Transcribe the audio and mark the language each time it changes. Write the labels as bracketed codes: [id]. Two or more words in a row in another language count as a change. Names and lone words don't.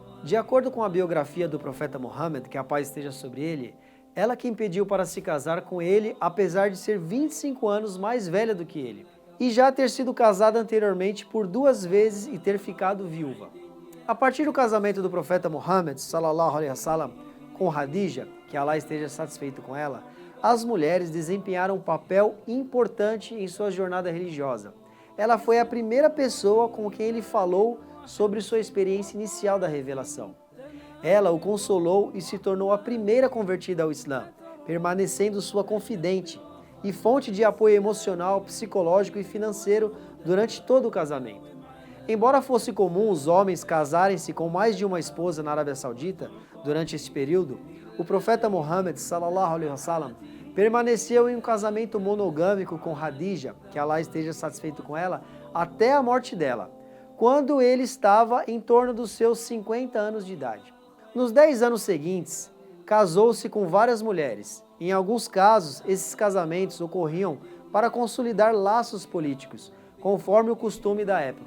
[pt] De acordo com a biografia do profeta Muhammad, que a paz esteja sobre ele, ela quem pediu para se casar com ele, apesar de ser 25 anos mais velha do que ele, e já ter sido casada anteriormente por 2 vezes e ter ficado viúva. A partir do casamento do profeta Muhammad, [ar] صلى الله عليه وسلم, [pt] com Hadija, que Allah esteja satisfeito com ela, as mulheres desempenharam um papel importante em sua jornada religiosa. Ela foi a primeira pessoa com quem ele falou sobre sua experiência inicial da revelação. Ela o consolou e se tornou a primeira convertida ao Islã, permanecendo sua confidente e fonte de apoio emocional, psicológico e financeiro durante todo o casamento. Embora fosse comum os homens casarem-se com mais de uma esposa na Arábia Saudita durante esse período, o profeta Muhammad, [ar] صلى الله عليه وسلم, [pt] permaneceu em um casamento monogâmico com Hadija, que Allah esteja satisfeito com ela, até a morte dela, quando ele estava em torno dos seus 50 anos de idade. Nos 10 anos seguintes, casou-se com várias mulheres. Em alguns casos, esses casamentos ocorriam para consolidar laços políticos, conforme o costume da época.